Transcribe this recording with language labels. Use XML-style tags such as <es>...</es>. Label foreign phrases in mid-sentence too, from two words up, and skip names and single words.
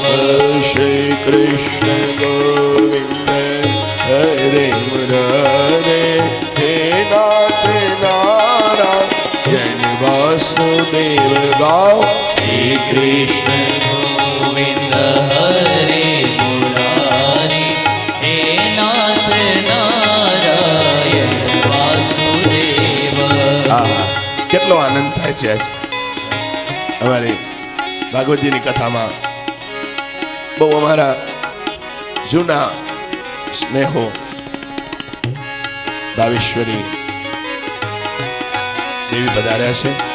<sa>श्री कृष्ण गोविंद हरे मुरारे हे नाथ नारायण वासुदेव।</sa> <hi>गाओ।</hi> <sa>श्री कृष्ण गोविंद हरे मुरारे हे नाथ नारायण वासुदेव।</sa> <gu>કેટલો આનંદ થાય છે આજ અમારી ભાગવતજીની કથામાં। બહુ અમારા જૂના સ્નેહો ભાવેશ્વરી દેવી પધાર્યા છે।</gu>